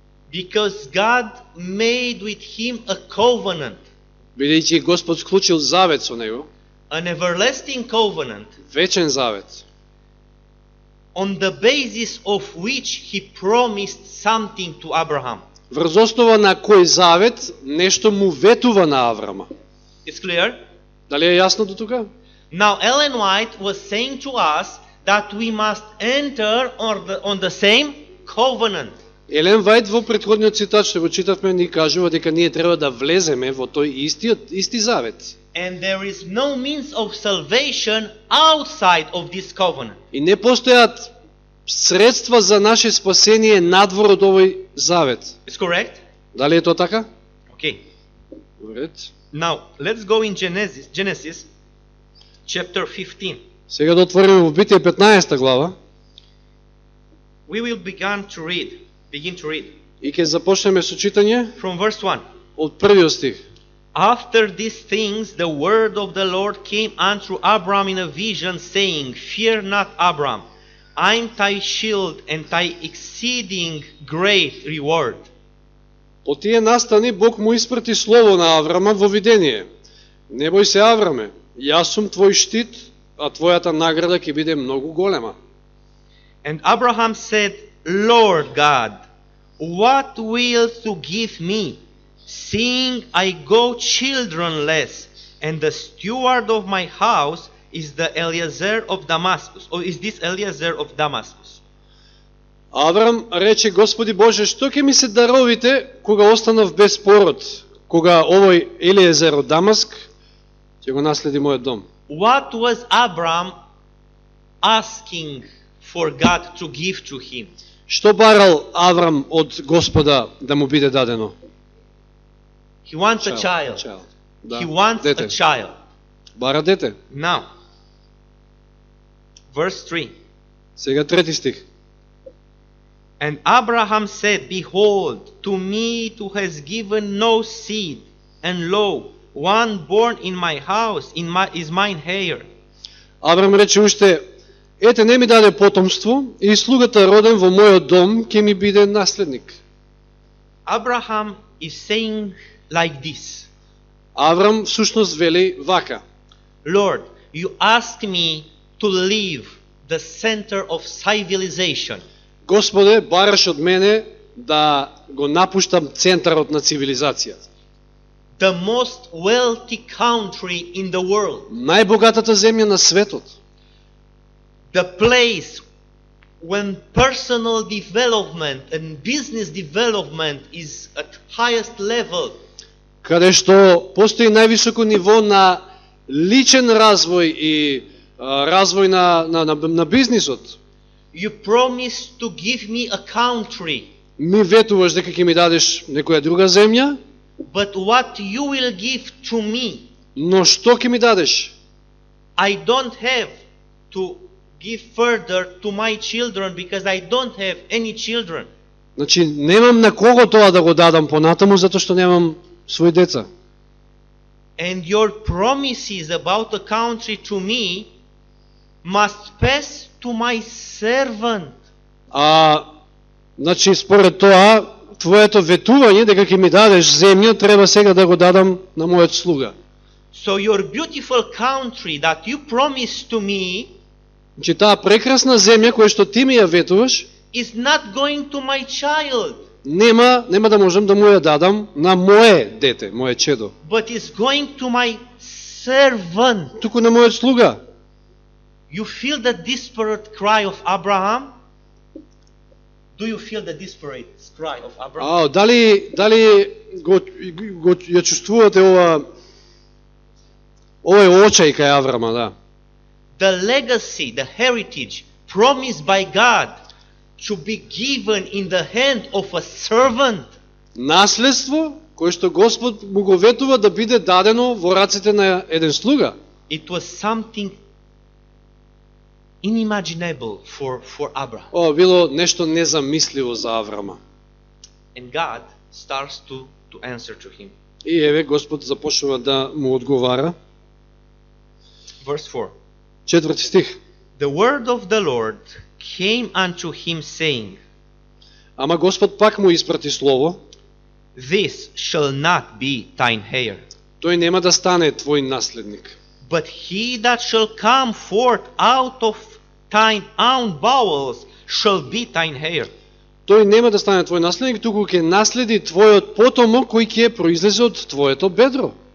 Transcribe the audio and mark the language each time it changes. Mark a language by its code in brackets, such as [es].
[en] because God made with him a covenant, [mk] бидејќи Господ склучил завет со него, [en] an everlasting covenant, [mk] вечен завет, [en] on the basis of which he promised something to Abraham. [mk] врз основа на кој завет нешто му ветува на Аврама. [en] It's clear? [mk] Дали е јасно до тука? [en] Now Ellen White was saying to us that we must enter on the same covenant. [mk] Елен Вајд во претходниот цитат што го читавме ни кажува дека ние треба да влеземе во тој исти завет. [en] And there is no means of salvation outside of this covenant. [mk] И не постојат средства за наше спасение надвор од овој завет. [en] Is correct? [mk] Дали е тоа така? [en] Okay. [mk] Уред. [en] Now, let's go in Genesis chapter 15. [mk] Сега да отвориме во Битие 15 глава. [en] We will begin to read. [mk] И ќе започнеме со читање [en] From verse 1. [mk] од првиот стих. [en] After these things, the word of the Lord came unto Abram in a vision, saying, Fear not, Abram, I am thy shield and thy exceeding great reward. [mk] По тие настани Бог му испрати слово на Аврама во видение. Не бој се, Авраме, јас сум твој штит, а твојата награда ќе биде многу голема. [en] And Abraham said, Lord God, what wilt thou give me, seeing I go childrenless, and the steward of my house is the Eliezer of Damascus, or is this Eliezer of Damascus? [mk] Аврам рече, Господи Боже, што ќе ми се даровите кога останав без пород, кога овој Елиезер од Дамаск ќе го наследи мојот дом? [en] What was Abram asking for God to give to him? [mk] Што барал Аврам од Господа да му биде дадено? [en] He wants a child. [mk] Да, [en] He wants [mk] дете. [en] a child. [mk] Бара дете. [en] Now, verse 3. [mk] Сега трети стих. [en] And Abraham said, Behold, to me who has given no seed, and lo, one born in my house is mine heir. [mk] Аврам рече уште, ете не ми даде потомство, и слугата роден во мојот дом ќе ми биде наследник. [en] Abraham is saying like this. [mk] Аврам всушност вели вака. [en] Lord, you asked me to leave the center of civilization. [mk] Господе, бараш од мене да го напуштам центарот на цивилизацијата. [en] The most wealthy country in the world. [mk] Најбогатата земја на светот. [en] The place when personal development and business development is at highest level. [mk] Каде што постои највисоко ниво на личен развој и развој на бизнисот. [en] You promised to give me a country. [mk] Ми ветуваш дека ќе ми дадеш некоја друга земја, [en] But what you will give to me, [mk] но што ќе ми дадеш? [en] I don't have to give further to my children because I don't have any children. [mk] Значи, немам на кого тоа да го дадам понатаму, затоа што немам своји деца. [en] And your promises about the country to me must pass to my servant. [mk] Значи, според тоа, твоето ветување дека ќе ми дадеш земја, треба сега да го дадам на мојот слуга. [en] So your beautiful country that you promised to me [mk] Значи, таа прекрасна земја која што ти ми ја ветуваш, [en] is not going to my child, [mk] нема да можам да му ја дадам на мое дете, мое чедо, [en] but is going to my servant. [mk] туку на мојот слуга. [en] You feel the desperate cry of Abraham? Do you feel the desperate cry of Abraham? [mk] Дали го ја чувствувате овој очај кај Аврама, да? [en] The legacy, the heritage promised by God to be given in the hand of a servant. [mk] Наследство кое што Господ му го ветува да биде дадено во рацете на еден слуга. [en] It was something unimaginable for Abraham. [mk] Ова било нешто незамисливо за Аврама. [en] And God starts to answer to him. [mk] И еве Господ започнува да му одговара. [en] Verse 4. [mk] Четврти стих. [en] The word of the Lord came unto him saying, [mk] Ама Господ пак му испрати слово. [en] This shall not be thine heir, [mk] Тој нема да стане твој наследник. [en] but he that shall come forth out of thine own bowels shall be thine heir. [mk] Тој нема да стане твој наследник, туку ќе наследи твојот потомок кој ќе произлезе од твоето бедро.